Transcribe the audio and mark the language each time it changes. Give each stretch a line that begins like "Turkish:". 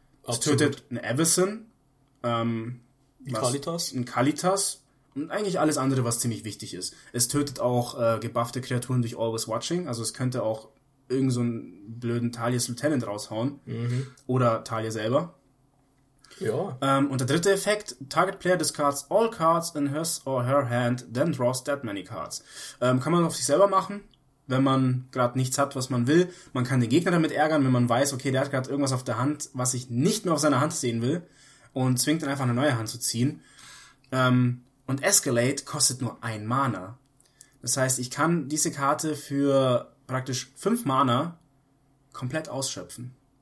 German: Es tötet ein Avacyn. Ein Kalitas. Und eigentlich alles andere, was ziemlich wichtig ist. Es tötet auch gebuffte Kreaturen durch Always Watching. Also es könnte auch irgend so einen blöden Talia's Lieutenant raushauen. Mhm. Oder Talia selber. Ja. Und der dritte Effekt,
English: Target Player discards all cards in his or her hand, then draws that many cards.
German: Kann man auf sich selber machen, wenn man gerade nichts hat, was man will. Man kann den Gegner damit ärgern, wenn man weiß, okay, der hat gerade irgendwas auf der Hand, was ich nicht mehr auf seiner Hand sehen will. Und zwingt dann einfach eine neue Hand zu ziehen. Und Escalate kostet nur ein Mana. Das heißt, ich kann diese Karte für praktisch 5 Mana komplett ausschöpfen.